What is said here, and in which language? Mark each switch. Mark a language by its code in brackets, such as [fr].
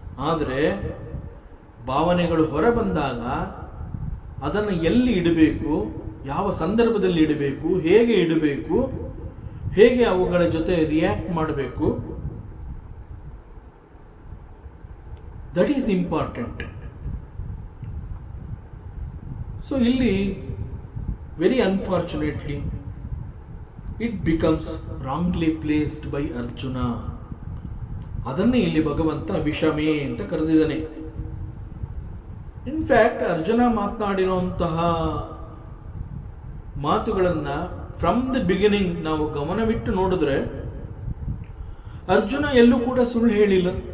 [kn] ಆದರೆ ಭಾವನೆಗಳು ಹೊರ ಬಂದಾಗ ಅದನ್ನು ಎಲ್ಲಿ ಇಡಬೇಕು, ಯಾವ ಸಂದರ್ಭದಲ್ಲಿ ಇಡಬೇಕು, ಹೇಗೆ ಇಡಬೇಕು, ಹೇಗೆ ಅವುಗಳ ಜೊತೆ ರಿಯಾಕ್ಟ್ ಮಾಡಬೇಕು, [en] That is important. [kn] ಸೊ ಇಲ್ಲಿ [en] Very unfortunately it becomes wrongly placed by Arjuna. [kn] ಅದನ್ನೇ ಇಲ್ಲಿ ಭಗವಂತ ವಿಷಮೇ ಅಂತ ಕರೆದಿದ್ದಾನೆ. ಇನ್ಫ್ಯಾಕ್ಟ್ ಅರ್ಜುನ ಮಾತನಾಡಿರುವಂತಹ ಮಾತುಗಳನ್ನ [en] from the beginning [kn] ನಾವು ಗಮನವಿಟ್ಟು ನೋಡಿದ್ರೆ ಅರ್ಜುನ ಎಲ್ಲೂ ಕೂಡ ಸುಳ್ಳು ಹೇಳಿಲ್ಲ.